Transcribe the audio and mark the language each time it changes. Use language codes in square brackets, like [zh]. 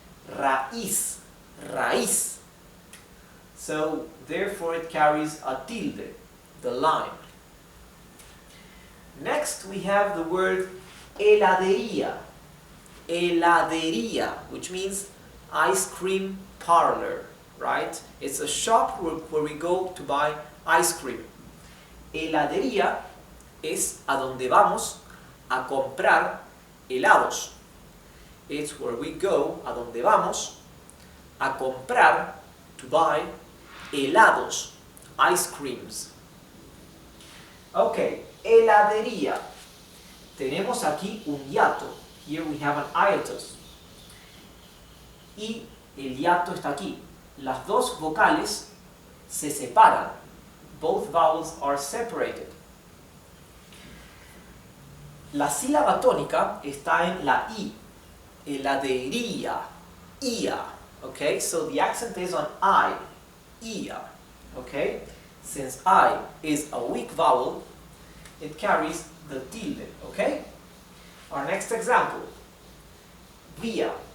[en] Raíz, raíz. So therefore it carries a tilde, the line. Next we have the word heladería. Heladería, which means ice cream parlor, right? It's a shop where we go to buy ice cream. [es] heladería es a donde vamos a comprar helados. [en] It's where we go, [es] a donde vamos a comprar, [en] to buy, helados, ice creams. [es] Ok, heladería. Tenemos aquí un hiato. [en] Here we have an hiatus. [es] Y el hiato está aquí. Las dos vocales se separan. [en] Both vowels are separated. [es] La sílaba tónica está en la I. Heladería. Ia. [en] Okay, so the accent is on I. Ia. Okay, since I is a weak vowel, it carries the tilde. Okay, our next example. Via.